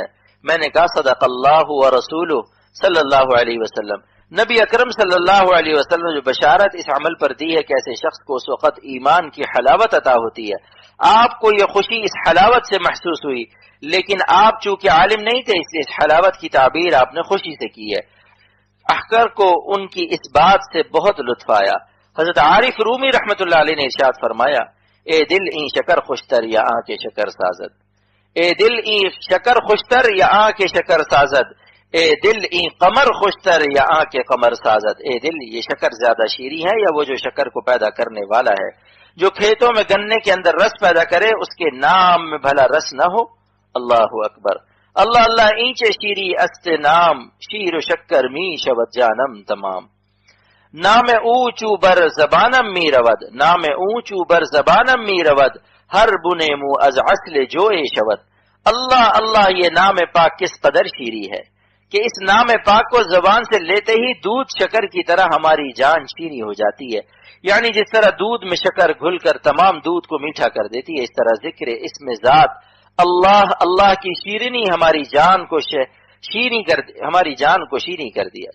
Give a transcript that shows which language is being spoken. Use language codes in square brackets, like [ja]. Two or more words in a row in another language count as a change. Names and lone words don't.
[ur] میں نے کہا [ar] صدق اللہ و رسولہ صلی اللہ علیہ وسلم، [ur] نبی اکرم [ar] صلی اللہ علیہ وسلم [ur] جو بشارت اس عمل پر دی ہے کہ ایسے شخص کو اس وقت ایمان کی حلاوت عطا ہوتی ہے۔ آپ کو یہ خوشی اس حلاوت سے محسوس ہوئی، لیکن آپ چونکہ عالم نہیں تھے اس لیے اس حلاوت کی تعبیر آپ نے خوشی سے کی ہے۔ احکر کو ان کی اس بات سے بہت لطف آیا۔ حضرت عارف رومی رحمت اللہ علیہ نے ارشاد فرمایا، [fa] اے دل این شکر خوشتر یا آنکھ شکر سازد، اے دل این شکر خوشتر یا آنکھ شکر سازد، اے دل این قمر خوشتر یا آنکھ قمر سازد، [ur] اے دل یہ شکر زیادہ شیریں ہے یا وہ جو شکر کو پیدا کرنے والا ہے، جو کھیتوں میں گنے کے اندر رس پیدا کرے اس کے نام میں بھلا رس نہ ہو۔ [ar] اللہ اکبر، [fa] اللہ اللہ اینچے شیری است نام، شیر و شکر می شود جانم تمام، نام اونچو بر زبانم می رود، نام اونچو بر زبانم می رود، ہر بنے مو از اصل جوئے شود۔ [ur] اللہ اللہ یہ نام پاک کس قدر شیری ہے کہ اس نام پاک کو زبان سے لیتے ہی دودھ شکر کی طرح ہماری جان شیریں ہو جاتی ہے، یعنی جس طرح دودھ میں شکر گھل کر تمام دودھ کو میٹھا کر دیتی ہے، اس طرح ذکر اسم ذات اللہ اللہ کی شیرینی ہماری جان کو ہماری جان کو شیریں کر دیا۔